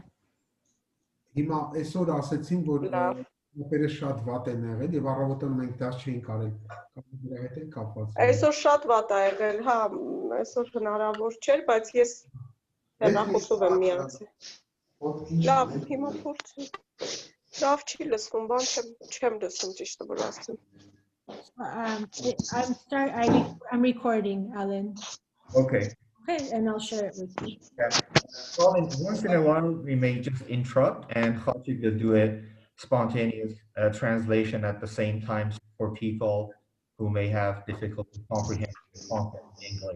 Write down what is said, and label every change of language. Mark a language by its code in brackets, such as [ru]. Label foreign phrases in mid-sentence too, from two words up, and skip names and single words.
[hy] Հիմա այսօր ասեցին, որ Ապերը շատ վատ են եղել եւ առավոտը մենք դա չէինք արել։ Կամ դրա հետ է կապված։ Այսօր շատ վատ է եղել, հա, այսօր հնարավոր չէր, բայց ես հեռախոսով եմ միացել։ Լավ, հիմա փորձեմ։ Լավ չի լսվում, բան չեմ լսում ճիշտը որ ասեմ։ [en] I'm recording, Alan. Okay. Okay, and I'll share it with you. Yeah. Well, once in a while, we may just interrupt and try to do a spontaneous translation at the same time for people who may have difficulty comprehending the content in English.